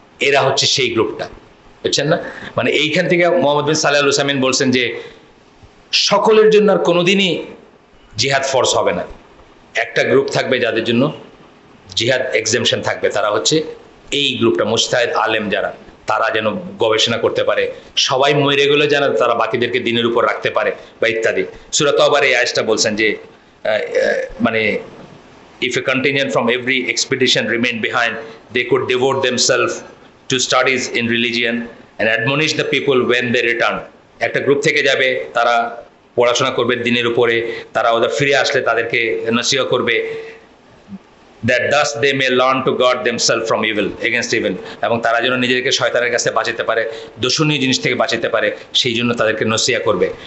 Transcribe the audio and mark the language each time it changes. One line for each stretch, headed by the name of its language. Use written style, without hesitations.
Bangla: এরা হচ্ছে সেই গ্রুপটা, বুঝছেন না? মানে এইখান থেকে মোহাম্মদ বিন সালেহ আল উসাইমিন বলছেন যে সকলের জন্য আর কোনোদিনই জিহাদ ফরজ হবে না, একটা গ্রুপ থাকবে যাদের জন্য জিহাদ এক্সেমশন থাকবে, তারা হচ্ছে এই গ্রুপটা মুজতাহিদ আলেম যারা, তারা যেন গবেষণা করতে পারে, সবাই মরে গেলে যেন তারা বাকিদেরকে দিনের উপর রাখতে পারে বা ইত্যাদি। সূরা তওবার এই আয়াতটা বলছেন যে মানে
English: if a contingent from every expedition remained behind, they could devote themselves to studies in religion and admonish the people when they return.
Bangla: একটা গ্রুপ থেকে যাবে, তারা পড়াশোনা করবে দিনের উপরে, তারা ওদের ফিরে আসলে তাদেরকে নসিহত করবে,
English: that thus they may learn to guard themselves from evil, against evil,
Bangla: এবং তারা যেন নিজেদেরকে শয়তানের কাছে বাঁচাতে পারে, দূষণীয় জিনিস থেকে বাঁচাতে পারে, সেই জন্য তাদেরকে নসিহত করবে।